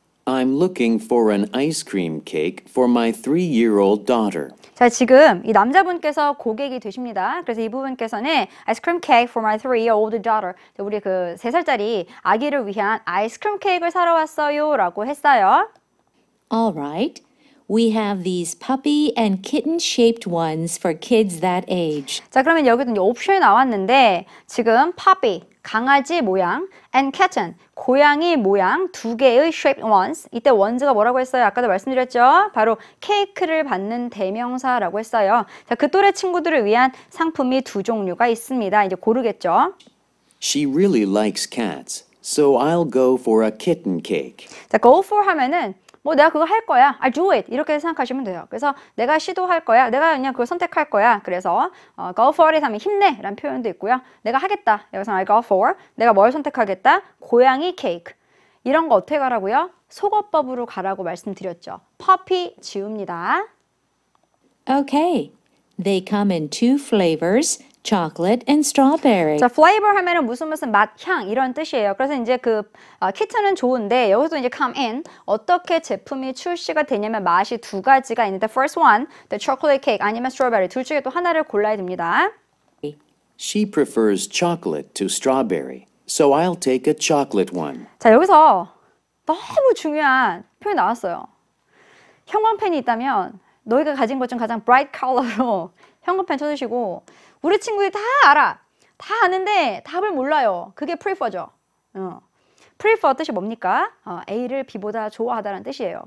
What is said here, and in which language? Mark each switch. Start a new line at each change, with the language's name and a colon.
English: I'm looking for an ice cream cake for my 3-year-old daughter.
Korean: 자, 지금 이 남자분께서 고객이 되십니다. 그래서 이 부분께서는 아이스크림 케이크
English: for my 3-year-old daughter.
Korean: 우리 그 3살짜리 아기를 위한 아이스크림 케이크를 사러 왔어요 라고 했어요.
English: All right. We have these puppy and kitten-shaped ones for kids that age.
Korean: 자, 그러면 여기도 이제 옵션이 나왔는데 지금 puppy, 강아지 모양, and kitten, 고양이 모양 두 개의
English: shaped ones.
Korean: 이때 ones가 뭐라고 했어요? 아까도 말씀드렸죠? 바로 케이크를 받는 대명사라고 했어요. 자, 그 또래 친구들을 위한 상품이 두 종류가 있습니다. 이제 고르겠죠?
English: She really likes cats, so I'll go for a kitten cake.
Korean: 자, go for 하면은 뭐 내가 그거 할 거야.
English: I do it.
Korean: 이렇게 생각하시면 돼요. 그래서 내가 시도할 거야. 내가 그냥 그걸 선택할 거야. 그래서 go for it 하면 힘내 라는 표현도 있고요. 내가 하겠다. 여기서
English: I go for.
Korean: 내가 뭘 선택하겠다? 고양이 케이크. 이런 거 어떻게 가라고요? 속어법으로 가라고 말씀드렸죠. puppy 지웁니다.
English: Okay. They come in two flavors, chocolate and strawberry.
Korean: 자, flavor 하면은 무슨 맛, 향 이런 뜻이에요. 그래서 이제 그 키트는 좋은데 여기서 이제
English: come in
Korean: 어떻게 제품이 출시가 되냐면 맛이 두 가지가 있는데
English: first one, the chocolate cake
Korean: 아니면 strawberry 둘 중에 또 하나를 골라야 됩니다.
English: She prefers chocolate to strawberry, so I'll take a chocolate one.
Korean: 자, 여기서 너무 중요한 표현이 나왔어요. 형광펜이 있다면 너희가 가진 것 중 가장
English: bright color
Korean: 로 형광펜 쳐주시고 우리 친구들이 다 알아. 다 아는데 답을 몰라요. 그게 prefer죠. prefer 뜻이 뭡니까? A를 B보다 좋아하다는 뜻이에요.